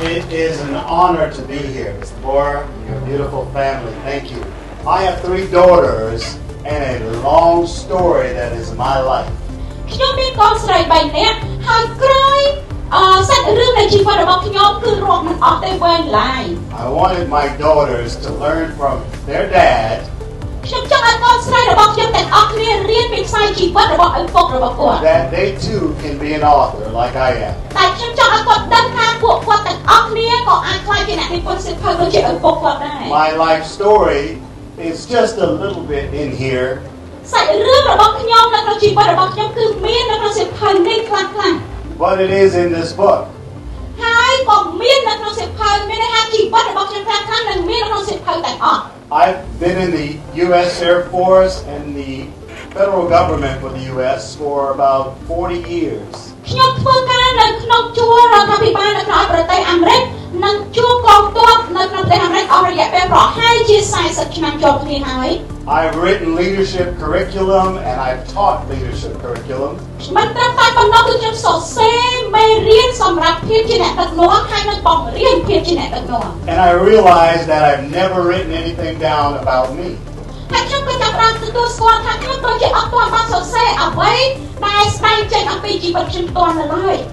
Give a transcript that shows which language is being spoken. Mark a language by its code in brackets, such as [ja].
[en] is an honor to be here, Mr. Bora, and your beautiful family. Thank you. I have 3 daughters and a long story that is my life. [km] ខ្ញុំមានកូនស្រី3នាក់ហើយក្រោយសាច់រឿងនៃជីវិតរបស់ខ្ញុំគឺរាប់មិនអស់ទេវែងឡាយ [en] I wanted my daughters to learn from their dad [km] ខ្ញុំចង់ឲ្យកូនស្រីរបស់ខ្ញុំទាំងអស់គ្នារៀនពីខ្សែជីវិតរបស់ឪពុករបស់គាត់ [en] that they too can be an author like I am. [km] តែខ្ញុំចង់ឲ្យគាត់ដឹងថាពួកគាត់ទាំងអស់គ្នាក៏អាចក្លាយជាអ្នកនិពន្ធសៀវភៅដូចជាឪពុកគាត់ដែរ [en] My life story is just a little bit in here. [km] សាច់រឿងរបស់ខ្ញុំនៅក្នុងជីវិតរបស់ខ្ញុំគឺមាននៅក្នុងសៀវភៅនេះខ្លះៗ [en] But it is in this book. [km] ហើយក៏មាននៅក្នុងសៀវភៅមានន័យថាជីវិតរបស់ខ្ញុំខ្លះៗនឹងមាននៅក្នុងសៀវភៅទាំងអស់ [en] I've been in the U.S. Air Force and the federal government for the U.S. for about 40 years. [km] ខ្ញុំធ្វើការនៅក្នុងជួររដ្ឋាភិបាលនៅក្នុងប្រទេសអាមេរិកនិងជួរកងទ័ពនៅក្នុងប្រទេសអាមេរិកអស់រយៈពេលប្រហែលជា40ឆ្នាំជាប់គ្នាហើយ [en] I've written leadership curriculum and I've taught leadership curriculum. [km] មិនត្រឹមតែប៉ុណ្ណោះគឺខ្ញុំសរសេរមេរៀនសម្រាប់ភាពជាអ្នកដឹកនាំហើយនឹងបង្រៀនភាពជាអ្នកដឹកនាំ [en] And I realized that I've never written anything down about me. [km] ហើយខ្ញុំក៏ចាប់ផ្ដើមទទួលស្គាល់ថាខ្ញុំដូចជាអត់ទាន់បានសរសេរអ្វីដែលស្ដែងចេញអំពីជីវិតខ្ញុំផ្ទាល់នៅឡើយ